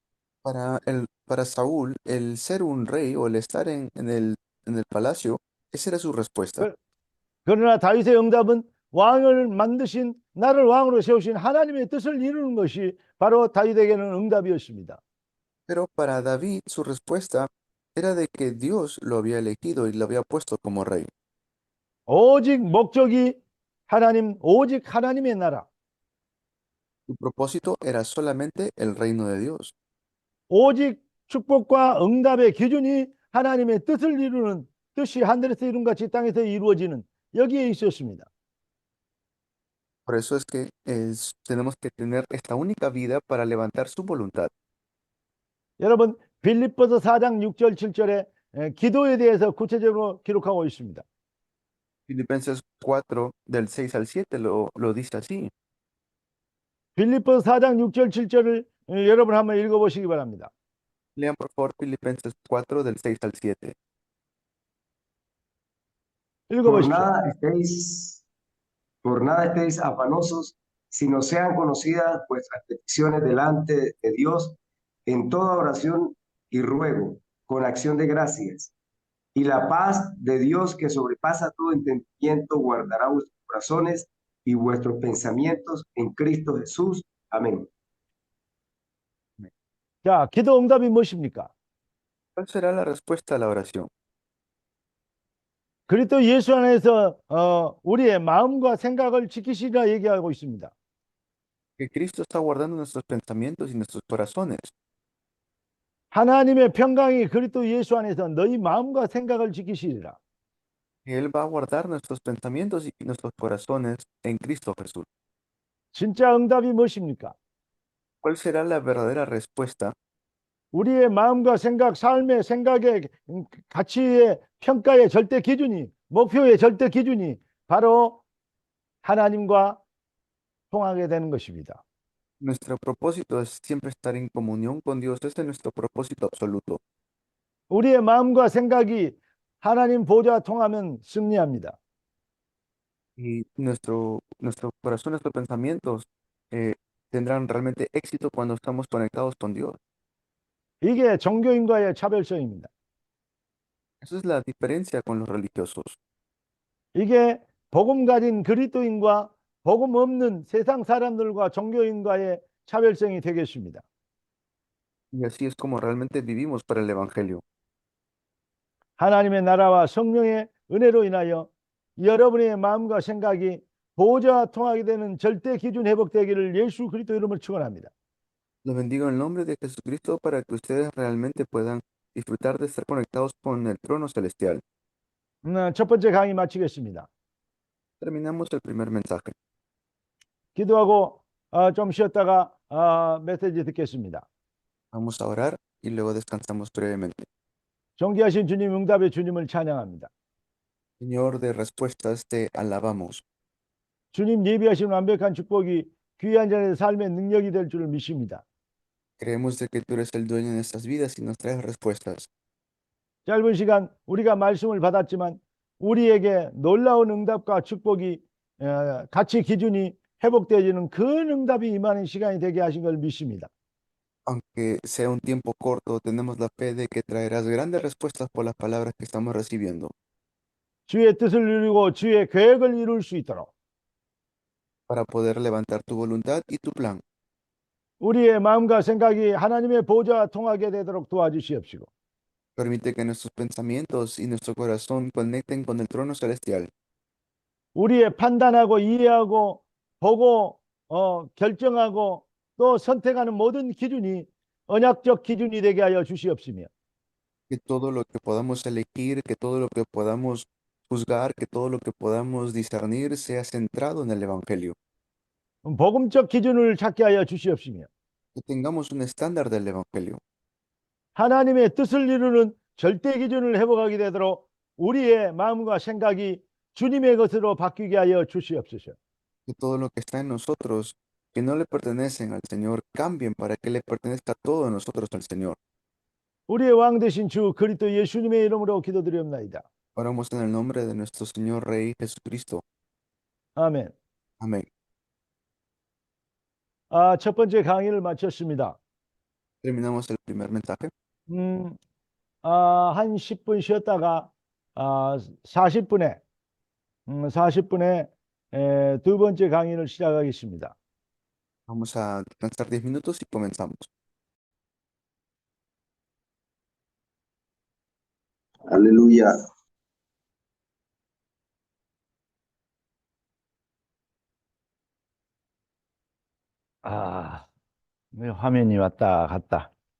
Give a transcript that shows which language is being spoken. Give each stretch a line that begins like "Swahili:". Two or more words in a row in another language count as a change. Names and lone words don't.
Spanish: Para Saúl, el ser un rey o el estar en el palacio, esa era su respuesta.
Korean: 그러나 다윗의 응답은 왕을 만드신 나를 왕으로 세우신 하나님의 뜻을 이루는 것이 바로 다윗에게는 응답이었습니다.
Spanish: Pero para David, su respuesta era de que Dios lo había elegido y lo había puesto como rey.
Korean: 오직 목적이 오직 하나님의 나라.
Spanish: Su propósito era solamente el reino de Dios.
Korean: 오직 축복과 응답의 기준이 하나님의 뜻을 이루는 뜻이 하늘에서 이룬 같이 땅에서 이루어지는 여기에 있었습니다.
Spanish: Por eso es que tenemos que tener esta única vida para levantar su voluntad.
Korean: 여러분 빌립보서 4장 6절 7절에 기도에 대해서 구체적으로 기록하고 있습니다.
Spanish: Filipenses 4 del 6 al 7 lo dice así.
Korean: 빌립보서 4장 6절 7절을 여러분 한번 읽어보시기 바랍니다.
Spanish: Lean por favor Filipenses 4 del 6 al 7.
Korean: 읽어보십시오.
Spanish: Por nada estéis afanosos, sino sean conocidas vuestras peticiones delante de Dios en toda oración y ruego, con acción de gracias. Y la paz de Dios que sobrepasa todo entendimiento guardará vuestros corazones y vuestros pensamientos en Cristo Jesús. Amén.
Korean: 자, 기도 응답이 무엇입니까?
Spanish: ¿Cuál será la respuesta a la oración?
Korean: 그리스도 예수 안에서 우리의 마음과 생각을 지키시라 얘기하고 있습니다.
Spanish: Que Cristo está guardando nuestros pensamientos y nuestros corazones.
Korean: 하나님의 평강이 그리스도 예수 안에서 너희 마음과 생각을 지키시리라.
Spanish: Que Él va a guardar nuestros pensamientos y nuestros corazones en Cristo Jesús.
Korean: 진짜 응답이 무엇입니까?
Spanish: ¿Cuál será la verdadera respuesta?
Korean: 우리의 마음과 생각, 삶의 생각의 가치의 평가의 절대 기준이, 목표의 절대 기준이 바로 하나님과 통하게 되는 것입니다.
Spanish: Nuestro propósito es siempre estar en comunión con Dios. Ese es nuestro propósito absoluto.
Korean: 우리의 마음과 생각이 하나님 보좌와 통하면 승리합니다.
Spanish: Y nuestro corazón, nuestros pensamientos tendrán realmente éxito cuando estamos conectados con Dios.
Korean: 이게 종교인과의 차별성입니다.
Spanish: Esa es la diferencia con los religiosos.
Korean: 이게 복음 가진 그리스도인과 복음 없는 세상 사람들과 종교인과의 차별성이 되겠습니다.
Spanish: Y así es como realmente vivimos para el Evangelio.
Korean: 하나님의 나라와 성령의 은혜로 인하여 여러분의 마음과 생각이 보좌와 통하게 되는 절대 기준 회복되기를 예수 그리스도 이름으로 축원합니다.
Spanish: Los bendigo en el nombre de Jesucristo para que ustedes realmente puedan disfrutar de estar conectados con el trono celestial.
Korean: 첫 번째 강의 마치겠습니다.
Spanish: Terminamos el primer mensaje.
Korean: 기도하고 좀 쉬었다가 메시지 듣겠습니다.
Spanish: Vamos a orar y luego descansamos brevemente.
Korean: 존귀하신 주님, 응답의 주님을 찬양합니다.
Spanish: Señor de respuestas, te alabamos.
Korean: 주님 예비하신 완벽한 축복이 귀한 자의 삶의 능력이 될 줄을 믿습니다.
Spanish: Creemos de que tú eres el dueño de nuestras vidas y nos traes respuestas.
Korean: 짧은 시간 우리가 말씀을 받았지만 우리에게 놀라운 응답과 축복이 가치 기준이 회복되어지는 그 응답이 임하는 시간이 되게 하신 걸 믿습니다.
Spanish: Aunque sea un tiempo corto, tenemos la fe de que traerás grandes respuestas por las palabras que estamos recibiendo.
Korean: 주의 뜻을 이루고 주의 계획을 이룰 수 있도록
Spanish: Para poder levantar tu voluntad y tu plan.
Korean: 우리의 마음과 생각이 하나님의 보좌와 통하게 되도록 도와주시옵시고
Spanish: Permite que nuestros pensamientos y nuestro corazón conecten con el trono celestial.
Korean: 우리의 판단하고 이해하고 보고 결정하고 또 선택하는 모든 기준이 언약적 기준이 되게 하여 주시옵시며
Spanish: Que todo lo que podamos elegir, que todo lo que podamos juzgar, que todo lo que podamos discernir sea centrado en el Evangelio.
Korean: 복음적 기준을 찾게 하여 주시옵시며
Spanish: Que tengamos un estándar del Evangelio.
Korean: 하나님의 뜻을 이루는 절대 기준을 회복하게 되도록 우리의 마음과 생각이 주님의 것으로 바뀌게 하여 주시옵소서.
Spanish: Que todo lo que está en nosotros, que no le pertenecen al Señor, cambien para que le pertenezca todo a nosotros al Señor.
Korean: 우리의 왕 되신 주 그리스도 예수님의 이름으로 기도드리옵나이다.
Spanish: Oramos en el nombre de nuestro Señor Rey Jesucristo.
Korean: 아멘.
Spanish: Amén.
Korean: 첫 번째 강의를 마쳤습니다.
Spanish: Terminamos el primer mensaje.
Korean: 한 10분 쉬었다가 40분에 두 번째 강의를 시작하겠습니다.
Spanish: Vamos a descansar 10 minutos y comenzamos. Aleluya.
Korean: 화면이 왔다 갔다.